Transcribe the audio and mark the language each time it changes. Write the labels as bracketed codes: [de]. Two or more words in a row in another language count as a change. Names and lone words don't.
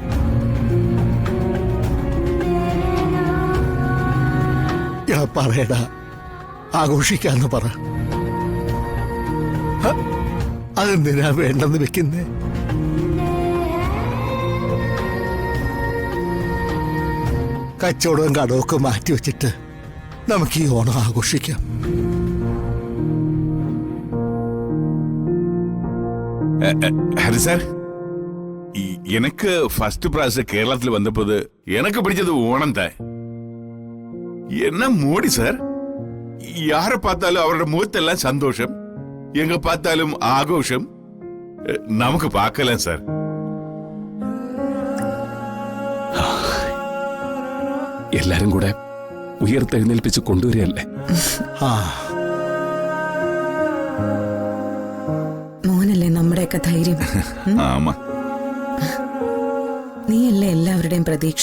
[ml] പറയടാ, ആഘോഷിക്കാന്ന് പറ. അതെന്തിനാ വേണ്ടെന്ന് വെക്കുന്നേ? കച്ചവടവും കടമൊക്കെ മാറ്റിവെച്ചിട്ട് നമുക്ക് ഈ ഓണം ആഘോഷിക്കാം. [ta] ஹரி சார், எனக்கு [en] first prize [ta] கேரளத்தில் வந்தபோது எனக்கு பிடிச்சது ஓணம் தான். என்ன மோடி சார், யாரை பார்த்தாலும் அவரோட முகத்தெல்லாம் சந்தோஷம், எங்க பார்த்தாலும் ஆഘോഷം. நமக்கு பார்க்கலாம் சார். [ml] എല്ലാരും കൂടെ ഉയർത്തെഴുന്നേൽപ്പിച്ച് കൊണ്ടുവരികയല്ലേ? മോനല്ലേ നമ്മുടെയൊക്കെ ധൈര്യം. ആമാ, നീയല്ലേ എല്ലാവരുടെയും പ്രതീക്ഷ.